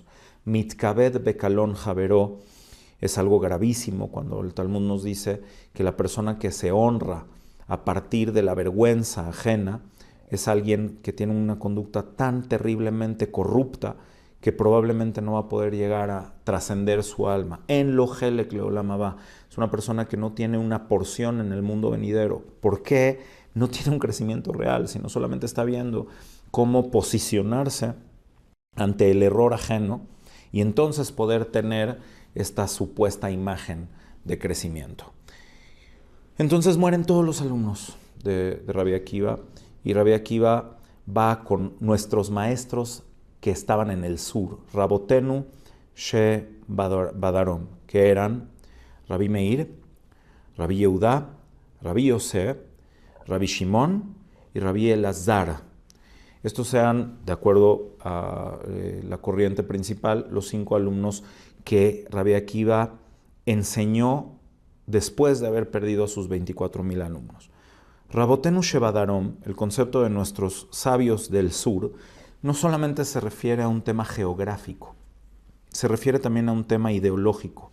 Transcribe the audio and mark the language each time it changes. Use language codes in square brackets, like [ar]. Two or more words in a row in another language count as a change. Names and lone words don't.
[he] מתכבד בקלון חברו [es] es algo gravísimo cuando el Talmud nos dice que la persona que se honra a partir de la vergüenza ajena es alguien que tiene una conducta tan terriblemente corrupta que probablemente no va a poder llegar a trascender su alma. [he] אין לו חלק לעולם הבא. [es] Es una persona que no tiene una porción en el mundo venidero. ¿Por qué? No tiene un crecimiento real, sino solamente está viendo cómo posicionarse ante el error ajeno y entonces poder tener esta supuesta imagen de crecimiento. Entonces mueren todos los alumnos de Rabbi Akiva, y Rabbi Akiva va con nuestros maestros que estaban en el sur, [he] רבותינו שבדרום, [es] que eran Rabbi Meir, Rabbi Yehudá, Rabbi Yosef, Rabbi Shimon y Rabbi Elazar. Estos eran, de acuerdo a la corriente principal, los 5 alumnos que Rabbi Akiva enseñó después de haber perdido a sus 24,000 alumnos. [he] רבותינו שבדרום, [es] el concepto de nuestros sabios del sur, no solamente se refiere a un tema geográfico, se refiere también a un tema ideológico.